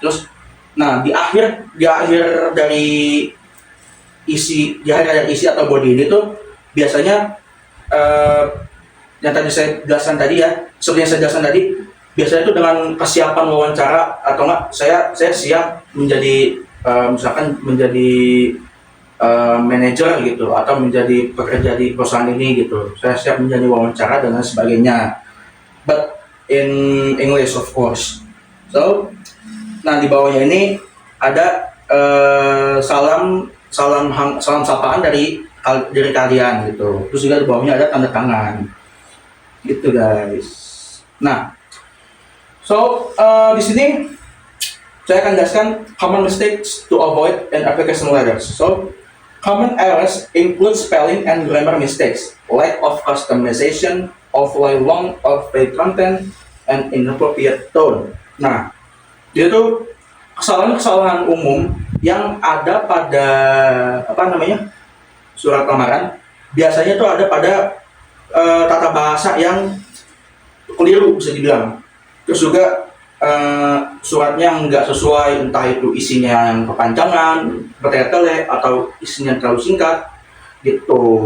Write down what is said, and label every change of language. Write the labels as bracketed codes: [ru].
[id] Terus, nah di akhir dari isi atau body ini tuh biasanya yang tadi saya jelaskan tadi ya, seperti yang saya jelaskan tadi, biasanya itu dengan kesiapan wawancara atau enggak saya siap menjadi misalkan menjadi manajer gitu, atau menjadi pekerja di perusahaan ini gitu. Saya siap menjadi wawancara dan lain sebagainya. [en] But in English of course. [id] So, nah di bawahnya ini ada salam sapaan dari kalian gitu. Terus juga di bawahnya ada tanda tangan. Gitu guys. Nah, so di sini saya akan jelaskan [en] common mistakes to avoid in application letters. So, common errors include spelling and grammar mistakes, lack of customization, overly long or vague content, and inappropriate tone. [id] Nah, itu kesalahan-kesalahan umum yang ada pada surat lamaran. Biasanya itu ada pada tata bahasa yang keliru bisa dibilang. Terus juga suratnya nggak sesuai, entah itu isinya yang kepanjangan, bertele-tele, atau isinya terlalu singkat gitu.